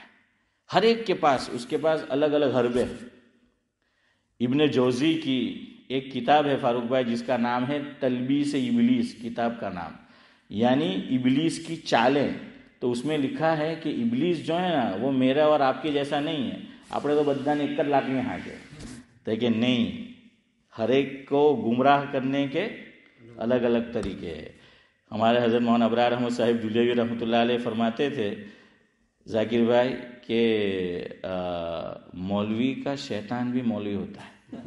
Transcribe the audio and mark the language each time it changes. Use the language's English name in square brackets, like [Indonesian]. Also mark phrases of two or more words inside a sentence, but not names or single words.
[Urdu] ہر ایک کے پاس، اس کے پاس الگ الگ حربے. ابن جوزی کی ایک کتاب ہے فاروق بھائی جس کا نام ہے تلبیس ابلیس، کتاب کا نام، یعنی ابلیس کی چالیں. تو اس میں لکھا ہے کہ ابلیس جو ہے نا وہ میرا اور آپ کے جیسا نہیں ہے. [Gujarati] આપણે તો બધાને એક જ લાકડી હાંકે તો [Urdu] کہ نہیں، ہر ایک کو گمراہ کرنے کے الگ الگ طریقے ہیں. ہمارے حضرت مولانا ابرار احمد صاحب دہلوی رحمۃ اللہ علیہ فرماتے تھے ذاکر بھائی کہ مولوی کا شیطان بھی مولوی ہوتا ہے.